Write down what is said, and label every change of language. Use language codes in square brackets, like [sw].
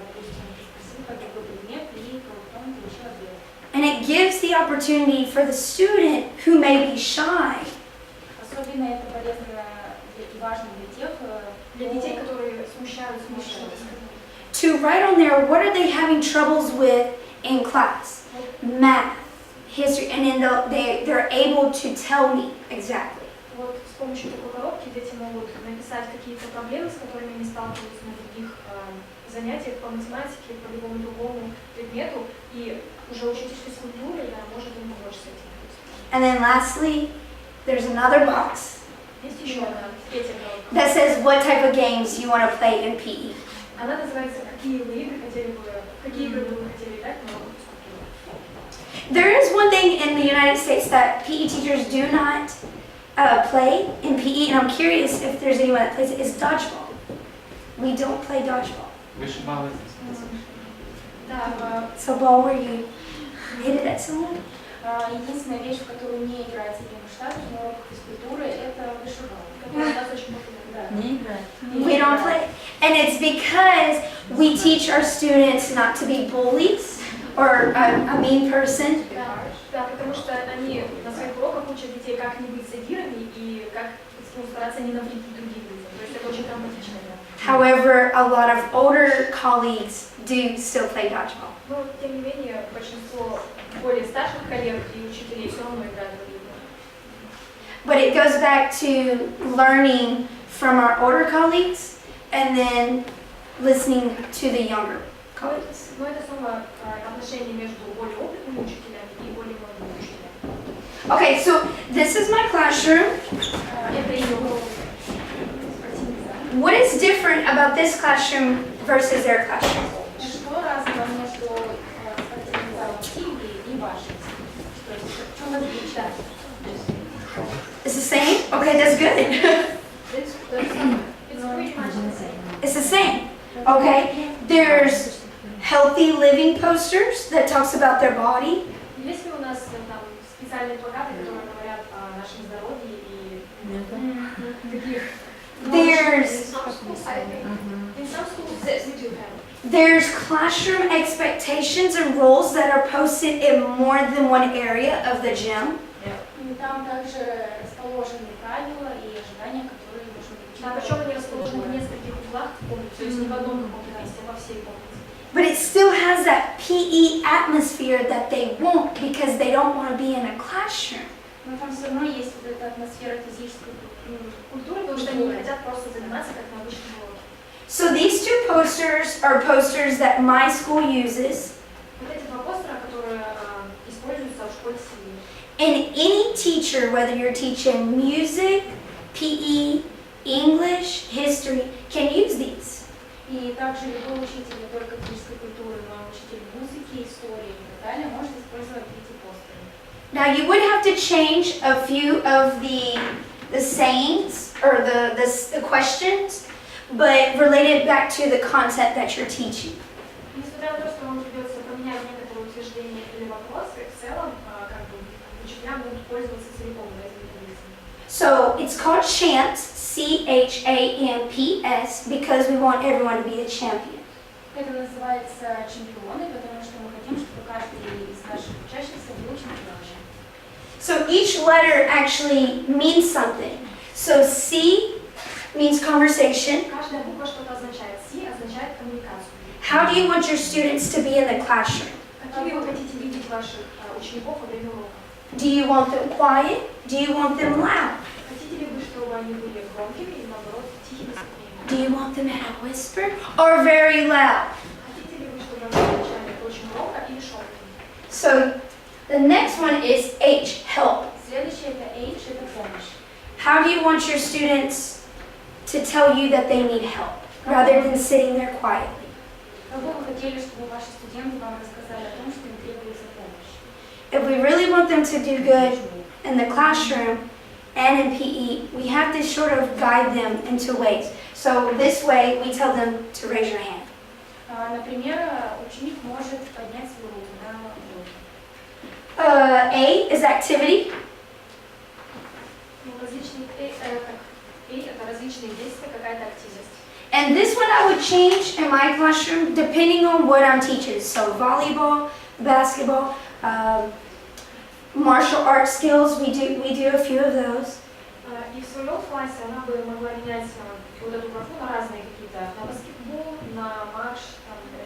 [ru] Допустим, спросил про другой предмет и потом получил ответ. [en] And it gives the opportunity for the student who may be shy [ru] Особенно это полезно и важно Для детей, которые смущаются, [en] to write on there what are they having troubles with in class, math, history, and then they're able to tell me exactly. [ru] Вот с помощью такой коробки дети могут написать какие-то проблемы, с которыми они сталкиваются на других занятиях по математике, по любому другому предмету, и уже учитель физкультуры может им помочь с этим. [en] And then lastly, there's another box [ru] Есть еще одна, третья коробка. [en] that says what type of games you want to play in PE. [ru] Она называется какие игры вы хотели играть на уроках физкультуры. [en] There is one thing in the United States that PE teachers do not play in PE, and I'm curious if there's anyone that plays it, is dodgeball. We don't play dodgeball. [ru] Вышибалы. Да, [en] So ball where you hit it at someone? [ru] единственная вещь, в которую не играет Соединенных Штатов на уроках физкультуры, это вышибалы. Которая у нас очень популярна. Не играть. [en] We don't play. And it's because we teach our students not to be bullies or a mean person. [ru] Да, потому что они на своих уроках учат детей, как не быть задирами и как стараться не навредить другим людям. То есть это очень травматично. [en] However, a lot of older colleagues do still play dodgeball. [ru] Но, тем не менее, большинство более старших коллег и учителей все равно играют в игры. [en] But it goes back to learning from our older colleagues and then listening to the younger colleagues. [ru] Но это снова отношение между более опытными учителями и более молодыми учителями. [en] Okay, so this is my classroom. [ru] Это ее [en] What is different about this classroom versus their classroom? [ru] Что разного между спортивным залом Сильвии и вашим? То есть в чем отличие? [en] It's the same? Okay, that's good. It's pretty much the same. It's the same. Okay, there's healthy living posters that talks about their body. [ru] Есть ли у нас там специальные плакаты, которые говорят о нашем здоровье и таких? [en] There's In some schools, we do have. There's classroom expectations and rules that are posted in more than one area of the gym. [ru] И там также расположены правила и ожидания, которые нужно Да, причем они расположены в нескольких углах в комнате, то есть не в одном каком-то месте, а во всей комнате. [en] But it still has that PE atmosphere that they want because they don't want to be in a classroom. [ru] Но там все равно есть вот эта атмосфера физической культуры, Потому что они не хотят просто заниматься как на обычном уроке. [en] So these two posters are posters that my school uses. [ru] Вот эти два постера, которые используются в школе Сильвии. [en] And any teacher, whether you're teaching music, PE, English, history, can use these. [ru] И также любой учитель, не только физической культуры, но и учитель музыки, истории и так далее, может использовать эти постеры. [en] Now you would have to change a few of the sayings or the questions, but related back to the content that you're teaching. [ru] Несмотря на то, что вам придется поменять некоторые утверждения или вопросы, в целом, как бы, учителя будут пользоваться целиком этими таблицами. [en] So it's called CHAMPS, CHAMPS, because we want everyone to be the champion. [ru] Это называется чемпионы, потому что мы хотим, чтобы каждый из наших учащихся был чемпионом. [en] So each letter actually means something. So C means conversation. [ru] Каждая буква что-то означает. C означает коммуникацию. [en] How do you want your students to be in the classroom? [ru] Какими вы хотите видеть ваших учеников во время урока? [en] Do you want them quiet? Do you want them loud? [ru] Хотите ли вы, чтобы они были громкими или, наоборот, тихими, спокойными? [en] Do you want them at a whisper or very loud? [ru] Хотите ли вы, чтобы они отвечали очень громко или шепотом? [en] So the next one is H, help. [ru] Следующее это H, это помощь. [en] How do you want your students to tell you that they need help rather than sitting there quietly? [ru] Как бы вы хотели, чтобы ваши студенты вам рассказали о том, что им требуется помощь? [en] If we really want them to do good in the classroom and in PE, we have to sort of guide them into ways. So this way, we tell them to raise your hand. [ru] Например, ученик может поднять свою руку на уроке. [en] A is activity. [ru] Ну, различные, это различные действия, какая-то активность. [en] And this one I would change in my classroom depending on what I'm teaching. So volleyball, basketball, martial arts skills, we do a few of those. [ru] И в своем классе она бы могла менять вот эту графу на разные какие-то, на баскетбол, на марш, там,